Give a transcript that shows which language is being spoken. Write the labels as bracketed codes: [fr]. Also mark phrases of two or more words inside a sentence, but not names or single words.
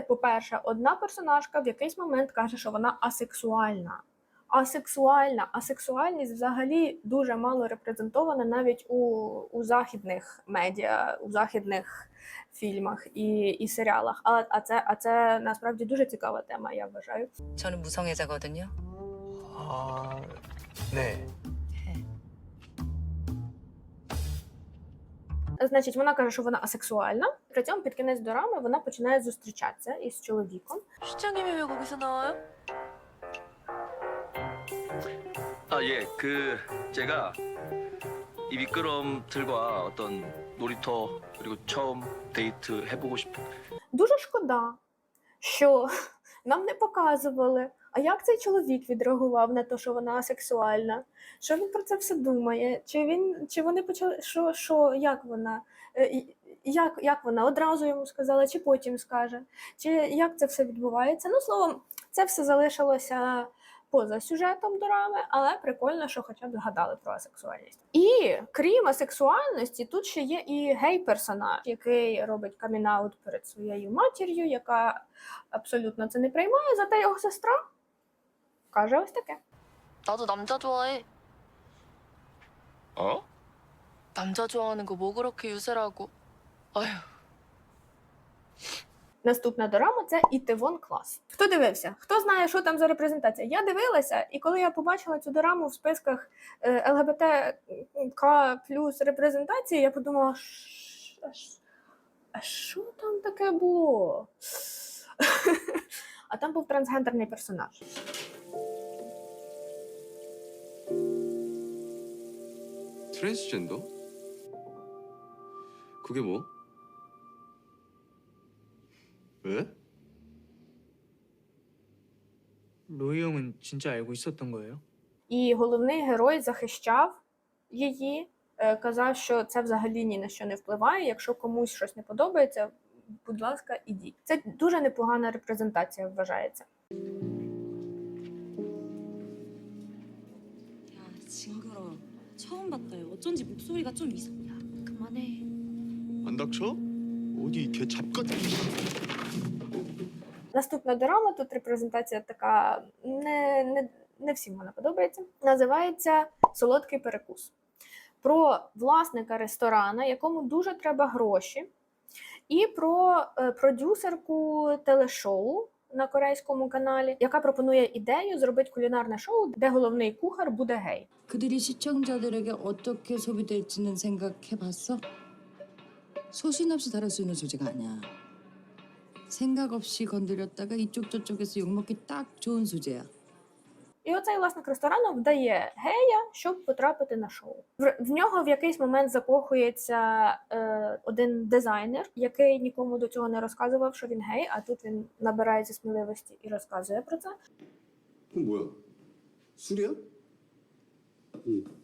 [uk] По-перше, одна персонажка в якийсь момент каже, що вона асексуальна. Асексуальність взагалі дуже мало репрезентована навіть у західних медіа, у західних фільмах і серіалах. А це насправді дуже цікава тема, я вважаю. [ko] 저는 무성애자거든요. 아, 네. [uk] Значить, вона каже, що вона асексуальна. При цьому під кінець дорами вона починає зустрічатися із чоловіком. [ko] 시장님이 왜 거기서 나와요? 아 예, 제가 이 미끄럼틀과 어떤 놀이터 그리고 처음 데이트 해보고 싶은. [uk] Дуже шкода, що нам не показували, а як цей чоловік відреагував на те, що вона асексуальна, що він про це все думає, чи вони почали, як вона, як вона одразу йому сказала, чи потім скаже, чи як це все відбувається. Ну, словом, це все залишилося поза сюжетом дорами, але прикольно, що хоча б згадали про асексуальність. І крім асексуальності, тут ще є і гей-персонаж, який робить камін-аут перед своєю матір'ю, яка абсолютно це не приймає, зате його сестра каже ось таке. [ko] 나도 남자 좋아해. 어? 남자 좋아하는 거 뭐 그렇게 유세라고. 아휴. [uk] Наступна дорама – це Ітевон Клас. Хто дивився? Хто знає, що там за репрезентація? Я дивилася, і коли я побачила цю дораму в списках ЛГБТК плюс репрезентації, я подумала, а що там таке було? А там був трансгендерний персонаж. [ko] 트랜스젠더? 그게 뭐? 왜? 로이 형은 진짜 알고 있었던 거예요? [uk] І головний герой захищав її, казав, що це взагалі ні на що не впливає. Якщо комусь щось не подобається, будь ласка, ідіть. Це дуже непогана репрезентація, вважається. [ko] 야, 징그러워. 처음 봤다. 어쩐지 목소리가 좀 이상. 야, 그만해. 안 닥쳐? 어디 걔 잡건. [uk] Наступна дорама, тут репрезентація така не всім вона подобається. Називається «Солодкий перекус». Про власника ресторана, якому дуже треба гроші, і про продюсерку телешоу на корейському каналі, яка пропонує ідею зробити кулінарне шоу, де головний кухар буде гей. [ko] 그들이 시청자들에게 어떻게 소비될지는 생각해봤어? 소신 없이 다룰 수 있는 소재가 아니야. 생각 없이 건드렸다가 이쪽 저쪽에서 욕먹기 딱 좋은 소재야. [uk] І оцей власник ресторану вдає гея, щоб потрапити на шоу. В нього в якийсь момент закохується один дизайнер, який нікому до цього не розказував, що він гей, а тут він набирається сміливості і розказує про це. [ko] 그건 뭐야? 술이야? 응.